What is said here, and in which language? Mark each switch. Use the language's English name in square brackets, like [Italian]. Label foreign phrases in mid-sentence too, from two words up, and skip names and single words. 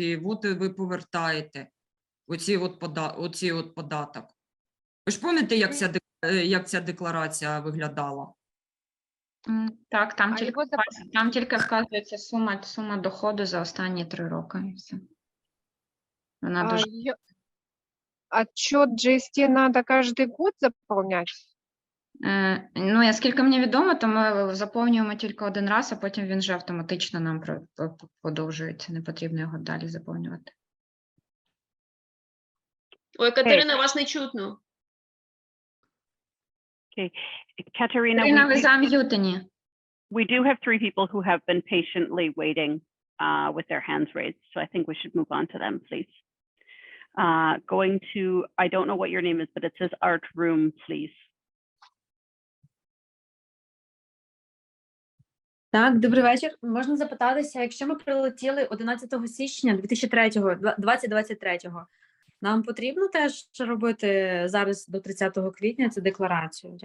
[Ukrainian] І от ви повертаєте оці от податок. Ви ж пам'ятаєте, як ця декларація виглядала? Так, там тільки вказується сума доходу за останні 3 роки. І все. Вона дуже... [Russian] Отчет GST надо каждый год заполнять? [Ukrainian] Ну, наскільки мені відомо, то ми заповнюємо тільки 1 раз, а потім він вже автоматично нам подовжується. Не потрібно його далі заповнювати. Ой, Катерина, вас не чутно. [English] Okay. Katerina, [Ukrainian] ви зам'ютені. [English] We do have 3 people who have been patiently waiting with their hands raised, so I think we should move on to them, please. Going to, I don't know what your name is, but it says Art Room, please. [Ukrainian] Так, добрий вечір. Можна запитатися, якщо ми прилетіли 11 січня 2023, нам потрібно теж робити зараз до 30 квітня цю декларацію?